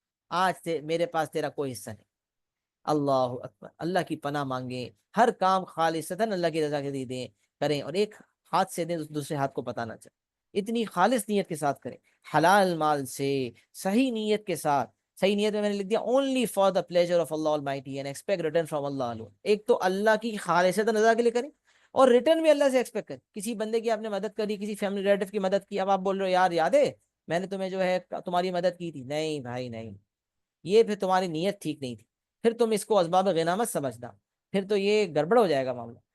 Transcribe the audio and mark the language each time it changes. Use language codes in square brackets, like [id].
[ur] آج سے میرے پاس تیرا کوئی حصہ نہیں. اللہ اکبر. اللہ کی پناہ مانگیں، ہر کام خالصتاً اللہ کی رضا کے لیے دیں کریں، اور ایک ہاتھ سے دیں دوسرے ہاتھ کو پتہ نہ چلے. اتنی خالص نیت کے ساتھ کریں، حلال مال سے، صحیح نیت کے ساتھ. صحیح نیت میں نے لکھ دیا [en] only for the pleasure of Allah Almighty and expect return from Allah alone. [ur] ایک تو اللہ کی خالصتاً رضا کے لیے کریں، اور ریٹرن بھی اللہ سے ایکسپیکٹ کریں. کسی بندے کی آپ نے مدد کری، کسی فیملی ریلیٹو کی مدد کی، اب آپ بول رہے ہو یار یاد ہے میں نے تمہیں جو ہے تمہاری مدد کی تھی. نہیں بھائی نہیں، یہ پھر تمہاری نیت ٹھیک نہیں تھی، پھر تم اس کو اسباب غنیمت سمجھنا، پھر تو یہ گڑبڑ ہو جائے گا معاملہ.